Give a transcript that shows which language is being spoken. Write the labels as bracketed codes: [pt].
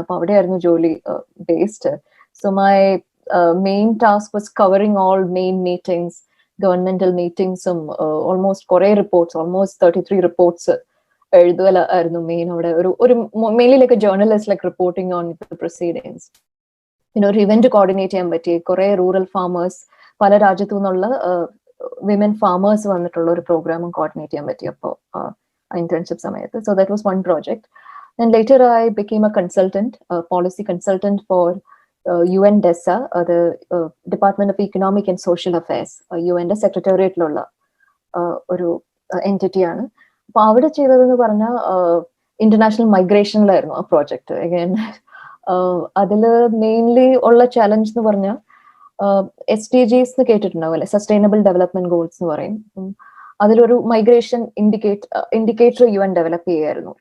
[ml] അപ്പൊ അവിടെയായിരുന്നു ജോലി based. [en] so my main task was covering all main meetings, [ml] governmental മീറ്റിംഗ്സും almost കുറെ റിപ്പോർട്ട്സ്, ഓൾമോസ്റ്റ് 33 റിപ്പോർട്ട്സ് എഴുതുകയായിരുന്നു മെയിൻ. അവിടെ ഒരു [en] Mainly like a journalist, like reporting on the proceedings. [ml] പിന്നെ ഒരു event coordinate ചെയ്യാൻ പറ്റി. കുറെ റൂറൽ ഫാമേഴ്സ്, പല രാജ്യത്തു നിന്നുള്ള വിമൻ ഫാമേഴ്സ് വന്നിട്ടുള്ള ഒരു പ്രോഗ്രാമും കോർഡിനേറ്റ് ചെയ്യാൻ പറ്റി അപ്പോൾ internship samayathu. [en] So that was one project. And later I became a consultant, a policy consultant for UN DESA, the Department of Economic and Social Affairs, [ml] UNന്റെ സെക്രട്ടേറിയറ്റിലുള്ള ഒരു entity ആണ്. അപ്പൊ അവിടെ ചെയ്തതെന്ന് പറഞ്ഞാൽ ഇന്റർനാഷണൽ മൈഗ്രേഷനിലായിരുന്നു ആ പ്രോജക്റ്റ്. അഗൈൻ അതില് മെയിൻലി ഉള്ള challenge എന്ന് പറഞ്ഞാൽ SDGs എന്ന് കേട്ടിട്ടുണ്ടാവും അല്ലെ, സസ്റ്റൈനബിൾ ഡെവലപ്മെന്റ് ഗോൾസ് എന്ന് പറയും. അതിലൊരു മൈഗ്രേഷൻ ഇൻഡിക്കേറ്റർ UN ഡെവലപ്പ് ചെയ്യായിരുന്നു.